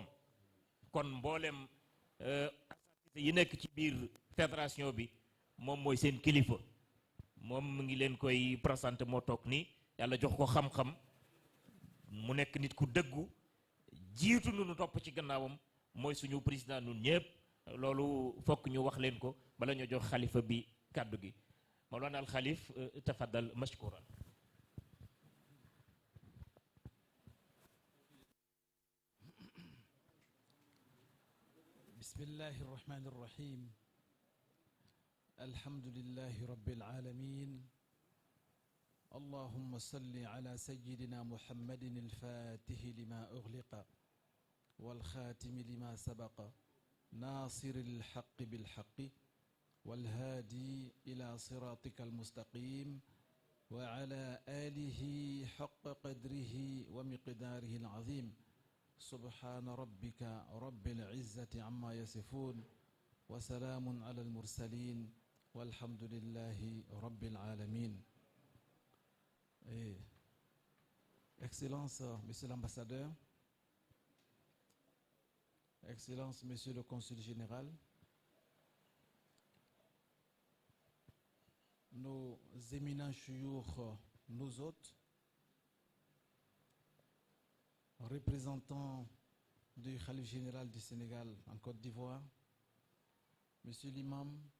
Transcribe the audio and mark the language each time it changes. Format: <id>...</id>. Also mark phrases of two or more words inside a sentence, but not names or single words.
<wo>kon mboolem yi nekk ci biir fédération bi moom mooy seen kilifa moom mu ngi leen koy présenté moo toog nii yàlla jox ko xam-xam mu nekk nit ku dëggu jiitu nu topp ci gannaawam mooy suñu président nun ñëpp loolu fokk ñu wax leen ko bala ñoo jox xalifa bi kàddu gi</wo> <ar>مولانا الخليفة تفضل مشكورا. بسم الله الرحمن الرحيم الحمد لله رب العالمين اللهم صل على سيدنا محمد الفاتح لما أغلق والخاتم لما سبق ناصر الحق بالحق والهادي إلى صراطك المستقيم وعلى آله حق قدره ومقداره العظيم سبحان ربك رب العزة عما يصفون وسلام على المرسلين والحمد لله رب العالمين.</ar> <fr>Excellence, Monsieur l'ambassadeur, Excellence, Monsieur le Consul général, nos éminents chouyours, nos hôtes, représentants du Khalife général du Sénégal en Côte d'Ivoire, Monsieur l'imam,</fr>